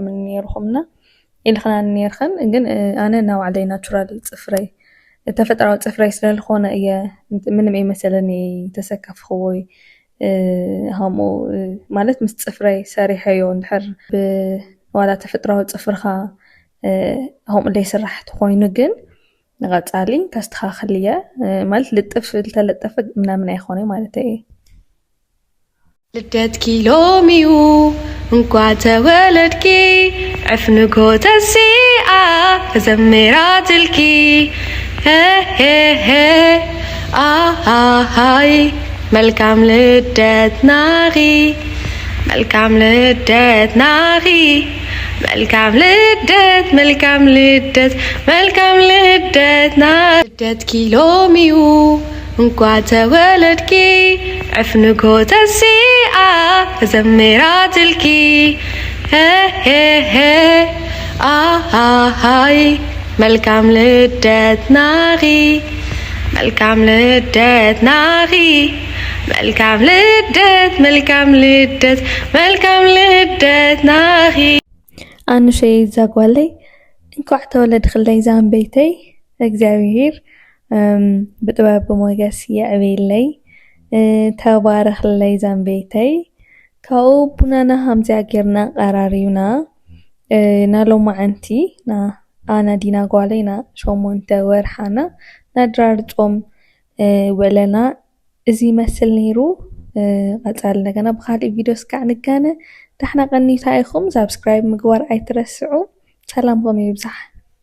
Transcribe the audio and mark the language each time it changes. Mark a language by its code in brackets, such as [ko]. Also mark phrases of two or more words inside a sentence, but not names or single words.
[ti] ነይርኩምና ኢልኽና ነይርኸን ግን ኣነ ናብ ባዕለይ ናቹራል ፅፍረይ ተፈጥራዊ ፅፍረይ ስለዝኾነ እየ ምንም ኣይመሰለኒ ተሰከፍክዎይ ከምኡ ማለት ምስ ፅፍረይ ሰሪሐዮ እንድሕር ብዋላ ተፈጥራዊ ፅፍርካ ከምኡ ዘይስራሕ ኮይኑ ግን ንቐፃሊ ከስተኻኽል እየ ማለት ልጥፍ ዝተለጠፈ ምናምን ኣይኮነ ማለት እየ ልደትኪ ሎሚዩ እንኳን ተወለድኪ ዕፍንጎ ተሲኣ ከዘሜራትልኪ [am] አሃይ መልካም ልደት ናኺ መልካም ልደት ናኺ መልካም ልደት መልካም ልደት መልካም ልደት ናኺ [ti] ልደትኪ ሎሚዩ እንኳን ተወለድኪ ዕፍንጎ ተሲኣ ከዘሜራትልኪ [am] አሃይ መልካም ልደት ናኺ መልካም ልደት ናኺ መልካም ልደት መልካም ልደት መልካም ልደት ናኺ [ti] ኣንሸይ ዛጓለይ እንኳዕ ተወለድክለይ ዛንበይተይ እግዚአብሔር ብጥበብ ብሞገስ የዕብየለይ ተባረኽለይ ዛንበይተይ ካብኡ ቡናና ከምዚኣ ጌርና ቀራሪብና ናሎማዓንቲ ኣነ ዲና ጓለይና 8 ወርሓና ናድራር ጾም ውዕለና እዚ ይመስል ነይሩ ቀፃሊ እንደገና ብካሊእ ቪድዮ ስካዕ ንጋነ ዳሕና ቀኒታ ኢኹም ሳብስክራይብ ምግባር ኣይትረስዑ ሰላምኩም ይብዛሕ